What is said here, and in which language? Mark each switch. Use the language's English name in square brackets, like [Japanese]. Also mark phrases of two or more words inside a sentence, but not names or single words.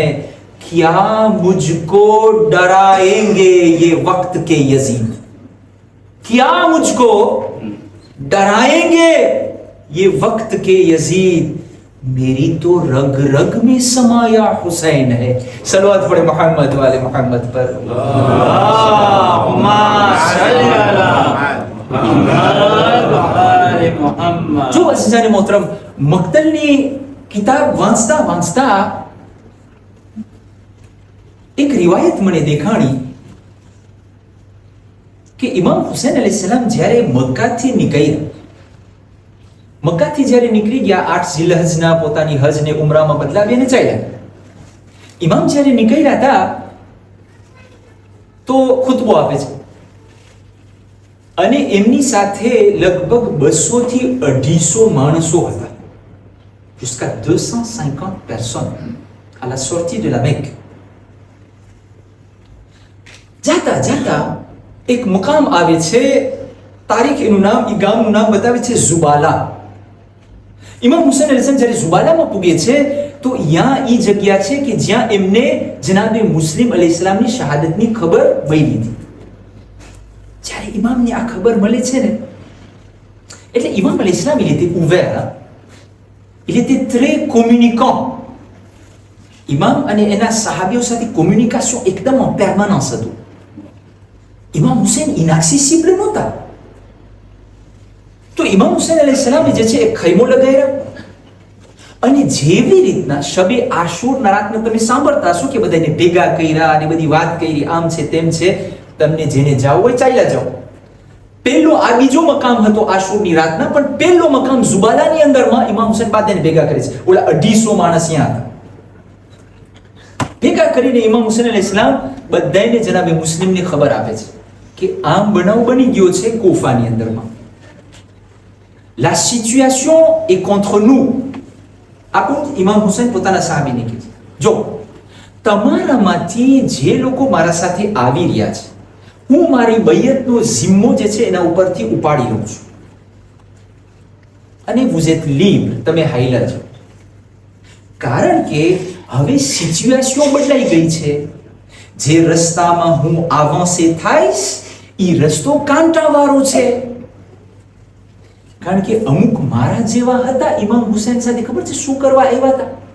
[Hindi] क्या मुझको डराएंगे ये वक्त के यजीद, क्या मुझको डराएंगे ये वक्त के यजीद, मेरी तो रग रग में समाया हुसैन है. सलवात पढ़े मोहम्मद वाले मोहम्मद पर. [Arabic] اللهم صل على محمد. [Gujarati] જો અઝીઝાન મોહતરમ, મક્તલની કિતાબ વાંચતા વાંચતા એક રિવાયત મને દેખાણી કે ઇમામ હુસૈન અલૈહિસ્સલામ જ્યારે મક્કાથી નીકળ્યા, મક્કાથી જ્યારે નીકળી ગયા, 8 ઝિલહજના પોતાની હજ ને ઉમરામાં બદલાવીને ચાલ્યા. ઇમામ જ્યારે નીકળ્યા હતા તો ખુતબો આપે છે અને એમની સાથે લગભગ 200 થી 250 માણસો હતા. [French] jusqu'à 250 personnes à la sortie de la Mecque. [Gujarati] જાતા જાતા એક મુકામ આવે છે, તારીખ એનું નામ, એ ગામનું નામ બતાવે છે ઝુબાલા. ઇમામ હુસૈન અલૈહિસ્સલામ જ્યારે ઝુબાલામાં પૂગે છે તો અહીંયા એ જગ્યા છે કે જ્યાં એમને જનાબે મુસ્લિમ અલૈહિસ્સલામની શહાદતની ખબર મળી હતી. જ્યારે ઇમામને આ ખબર મળે છે ને, એટલે ઇમામ અલૈહિસ્સલામ [French] il était ouvert, il était très communicant. [Gujarati] ઇમામ અને એના સહાબીઓ સાથે કોમ્યુનિકેશન એકદમ [French] en permanence [Gujarati] હતું. ઇમામ હુસૈન inaccessible નહોતા. તો ઇમામ હુસૈન અલૈહિસ્સલામે જે છે એ ખૈમો લગાવ્યા અને જેવી રીતના શબે આશુરના રાતને તમે સાંભળતા હશો કે બધાને ભેગા કર્યા અને બધી વાત કરી, આમ છે તેમ છે, તમને જેને જાવું હોય ચાલ્યા જાઓ. પહેલો આ બીજો મકામ હતો આશુરની રાતના, પણ પહેલો મકામ ઝુબાલાની અંદરમાં ઇમામ હુસૈન બધાને ભેગા કરે છે. ઓલા 250 માણસ ત્યાં હતા. ભેગા કરીને ઇમામ હુસૈન અલૈહિસ્સલામ બધાને જનાબે મુસ્લિમને ખબર આપે છે કે આમ બનાવ બની ગયો છે કૂફાની અંદરમાં. [French] La situation est contre nous. [Gujarati] આખું ઇમામ હુસૈન પોતાના સાહાબીને કહે છે, જો તમારામાંથી જે લોકો મારા સાથે આવી રહ્યા છે, હું મારી બૈયતનો જિમ્મો જે છે એના ઉપરથી ઉપાડી લઉં છું અને [French] vous êtes libre, [Gujarati] તમે હાઈલા છો. કારણ કે હવે સિચ્યુએશન બદલાઈ ગઈ છે. જે રસ્તામાં હું આવાંસે થાઈશ એ રસ્તો કાંટાવાળો છે. કારણ કે અમુક મારા જેવા હતા ઇમામ હુસૈન સાથે, ખબર છે શું કરવા આવ્યા હતા?